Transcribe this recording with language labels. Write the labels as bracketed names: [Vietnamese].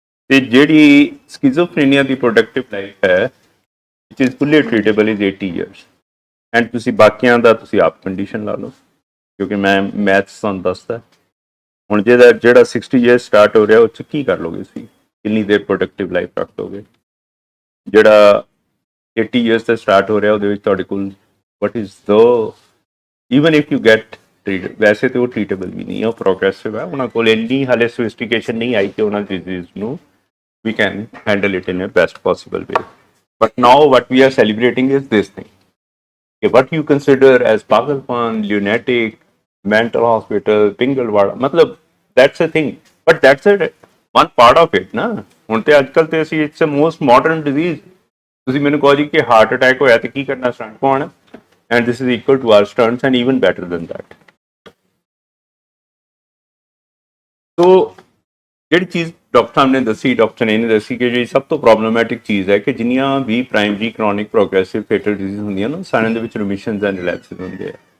[Punjabi] ਤੇ ਜਿਹੜੀ ਸਕਿਜ਼ੋਫਰੇਨੀਆ ਦੀ productive life ਹੈ [English] which is fully treatable is 80 years [Punjabi] and ਤੁਸੀਂ ਬਾਕੀਆਂ ਦਾ ਤੁਸੀਂ ਆਪ ਕੰਡੀਸ਼ਨ ਲਾ ਲਓ ਕਿਉਂਕਿ ਮੈਂ ਮੈਥਸ ਤੁਹਾਨੂੰ ਦੱਸਦਾ ਹੁਣ ਜਿਹੜਾ 60 ਇਅਰਸ ਸਟਾਰਟ ਹੋ ਰਿਹਾ ਉਹ 'ਚ ਕੀ ਕਰ ਲੋਗੇ ਤੁਸੀਂ ਕਿੰਨੀ ਦੇਰ ਪ੍ਰੋਡਕਟਿਵ ਲਾਈਫ ਰੱਖ ਲੋਗੇ ਜਿਹੜਾ 80 ਇਅਰਸ ਤੇ ਸਟਾਰਟ ਹੋ ਰਿਹਾ ਉਹਦੇ ਵਿੱਚ ਤੁਹਾਡੇ ਕੋਲ ਵਟ ਇਜ਼ ਦੋ [English] even if you get [Punjabi] ਵੈਸੇ ਤੇ ਉਹ ਟ੍ਰੀਟੇਬਲ ਵੀ ਨਹੀਂ ਹੈ ਉਹ ਪ੍ਰੋਗਰੈਸਿਵ ਹੈ ਉਹਨਾਂ ਕੋਲ ਇੰਨੀ ਹਾਲੇ ਸੋਫਿਸਟੀਕੇਸ਼ਨ ਨਹੀਂ ਆਈ ਕਿ ਉਹਨਾਂ ਡਿਜ਼ੀਜ਼ ਨੂੰ [English] we can handle it in a best possible way. But now what we are celebrating is this thing. Okay, what you consider as Pagalpan, lunatic, mental hospital, Pingalwada, matlab, that's a thing. But that's one part of it, na? [Punjabi] ਹੁਣ ਤੇ ਅੱਜਕੱਲ ਤੇ ਅਸੀਂ [English] it's a most modern disease. [Punjabi] ਤੁਸੀਂ ਮੈਨੂੰ ਕਹੋ ਜੀ ਕਿ ਹਾਰਟ ਅਟੈਕ ਹੋਇਆ ਤੇ ਕੀ ਕਰਨਾ ਸਟੰਟ ਪਾਉਣਾ [English] and this is equal to our stunts and even better than that. [Punjabi] So ਜਿਹੜੀ ਚੀਜ਼ ਡਾਕਟਰ ਸਾਹਿਬ ਨੇ ਦੱਸੀ ਡਾਕਟਰ ਨੇ ਦੱਸੀ ਕਿ ਜਿਹੜੀ ਸਭ ਤੋਂ ਪ੍ਰੋਬਲਮੈਟਿਕ ਚੀਜ਼ ਹੈ ਕਿ ਜਿੰਨੀਆਂ ਵੀ ਪ੍ਰਾਇਮਰੀ ਕ੍ਰੋਨਿਕ ਪ੍ਰੋਗਰੈਸਿਵ ਫੇਟਲ ਡਿਜ਼ੀਜ਼ ਹੁੰਦੀਆਂ ਨਾ ਸਾਰਿਆਂ ਦੇ ਵਿੱਚ ਰਿਮਿਸ਼ਨਸ ਐਂਡ ਰਿਲੈਪਸਿਸ ਹੁੰਦੇ ਆ